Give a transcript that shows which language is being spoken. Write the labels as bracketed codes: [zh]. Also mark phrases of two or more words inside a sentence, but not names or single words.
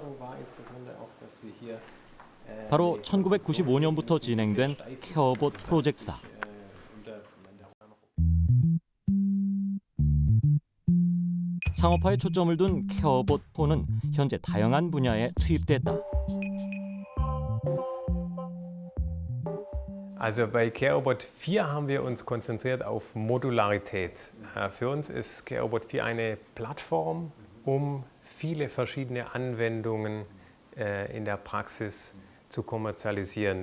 [ko] 바로 1995년부터 진행된 케어봇 프로젝트다. 상업화에 초점을 둔 케어봇 4는 현재 다양한 분야에 투입됐다. [de] Also bei CareRobot 4 haben wir uns konzentriert auf Modularität. Für uns ist CareRobot 4 eine Plattform, um viele verschiedene Anwendungen in der Praxis zu kommerzialisieren.